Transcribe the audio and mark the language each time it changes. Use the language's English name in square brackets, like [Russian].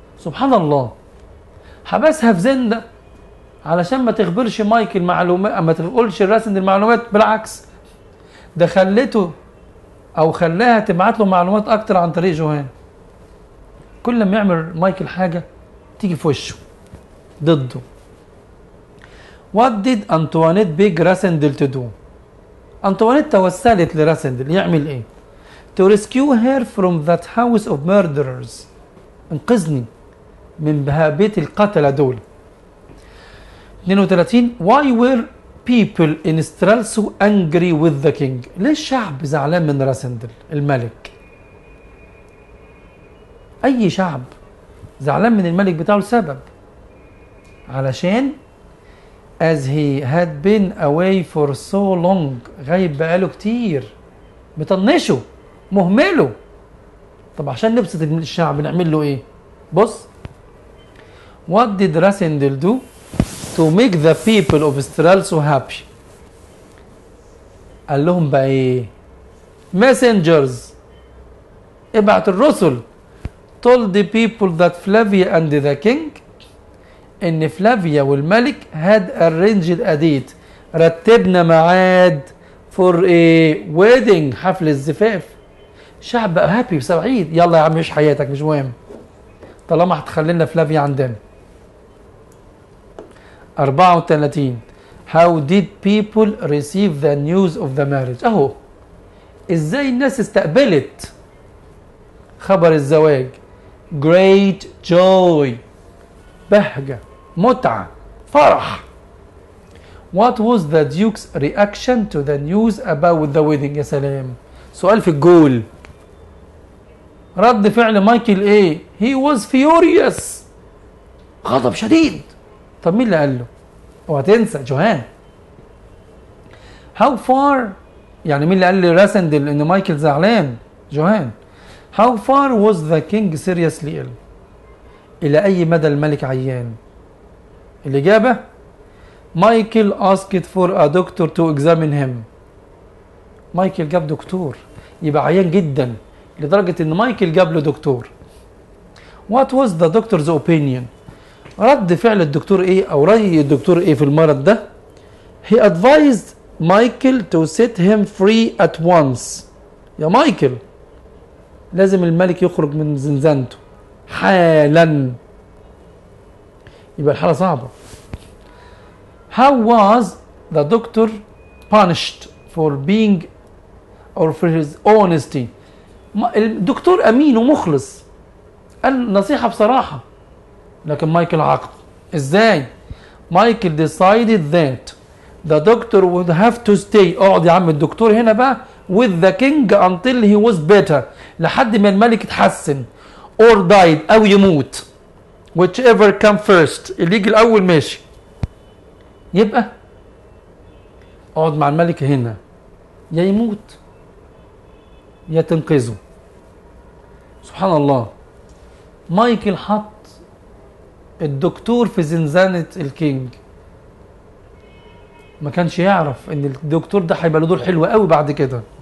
[Arabic] سبحان الله، حبسها في زندا علشان ما تخبرش مايكل معلومات، ما تقولش راسندل المعلومات، بالعكس ده خلته او خلاها تبعت له معلومات اكتر عن طريق جوهان. كل ما يعمل مايكل حاجه تيجي في وشه ضده. [English] What did Antoinette beg Rassendyll to do؟ [Arabic] أنطوانيت توسلت لراسندل يعمل إيه؟ [English] To rescue her from that house of murderers. [Arabic] انقذني من بيت القتلة دول. 32 [English] Why were people in Strelso angry with the king؟ [Arabic] ليه الشعب زعلان من راسندل الملك؟ أي شعب زعلان من الملك بتاعه لسبب، علشان [English] as he had been away for so long، [Arabic] غايب بقاله كتير، مطنشه مهمله. طب عشان نبسط الشعب نعمل له ايه؟ بص [English] what did Rassendyll do to make the people of Strelso happy؟ [Arabic] قال لهم بقى ايه؟ [English] messengers، [Arabic] ابعت الرسل [English] told the people that Flavia and the king، [Arabic] ان فلافيا والملك [English] had arranged a date، [Arabic] رتبنا ميعاد [English] for a wedding، [Arabic] حفل الزفاف. شعب بقى هابي سعيد، يلا يا عم عيش حياتك مش مهم طالما هتخلينا فلافيا عندنا. [English] 34 how did people receive the news of the marriage؟ [Arabic] اهو ازاي الناس استقبلت خبر الزواج. [English] great joy، [Arabic] بهجة، متعة، فرح. [English] what was the duke's reaction to the news about the wedding؟ [Arabic] يا سلام، سؤال في الجول. رد فعل مايكل ايه؟ [English] he was furious، [Arabic] غضب شديد. طب مين اللي قال له؟ اوعى تنسى جوهان. [English] how far، [Arabic] يعني مين اللي قال لراسندل ان مايكل زعلان؟ جوهان. [English] how far was the king seriously ill؟ [Arabic] الى اي مدى الملك عيان؟ [English] الاجابه Michael asked for a doctor to examine him. [Arabic] مايكل جاب دكتور، يبقى عيان جدا لدرجه ان مايكل جاب له دكتور. [English] what was the doctor's opinion؟ [Arabic] رد فعل الدكتور ايه او راي الدكتور ايه في المرض ده؟ [English] he advised Michael to set him free at once. [Arabic] يا مايكل لازم الملك يخرج من زنزانته حالا، يبقى الحالة صعبة. [English] how was the doctor punished for being or for his honesty؟ [Arabic] الدكتور امين ومخلص، قال نصيحة بصراحة، لكن مايكل عاقب. [English] ازاي؟ Michael decided that the doctor would have to stay، [Arabic] اقعد يا عم الدكتور هنا بقى [English] with the king until he was better، [Arabic] لحد ما الملك يتحسن [English] or died [Arabic] او يموت، [English] whichever come first، [Arabic] اللي يجي الاول ماشي. يبقى اقعد مع الملك هنا، يا يموت يا تنقذه. سبحان الله، مايكل حط الدكتور في زنزانة الكينج، ما كانش يعرف ان الدكتور ده هيبقى له دور حلو قوي بعد كده.